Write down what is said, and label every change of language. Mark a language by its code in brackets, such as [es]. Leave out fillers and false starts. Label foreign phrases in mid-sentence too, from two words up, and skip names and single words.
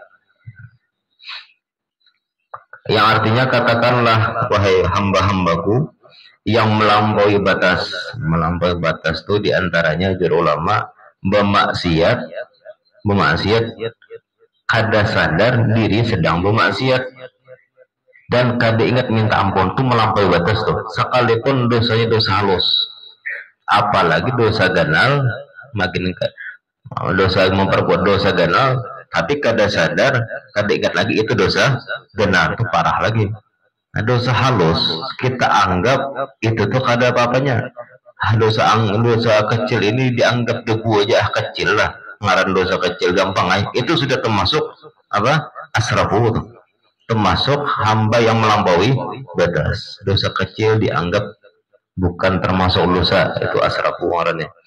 [id] Yang artinya katakanlah, wahai hamba-hambaku yang melampaui batas. [bjn] Melampaui batas itu diantaranya juru ulama bermaksiat kada sadar diri sedang bermaksiat dan kada ingat minta ampun, itu melampaui batas tuh. Sekalipun dosanya dosa halus, apalagi dosa ganal, makin dosa memperbuat dosa ganal tapi kada sadar, kada ingat lagi itu dosa ganal, itu parah lagi. Nah, dosa halus kita anggap itu tuh kada apa-apanya. Dosa kecil ini dianggap debu aja kecil lah, ngaran dosa kecil gampang aja. [id] Itu sudah termasuk apa? Asrafu, termasuk hamba yang melampaui batas. [bjn] Dosa kecil dianggap bukan termasuk dosa, itu asrafu ngarannya.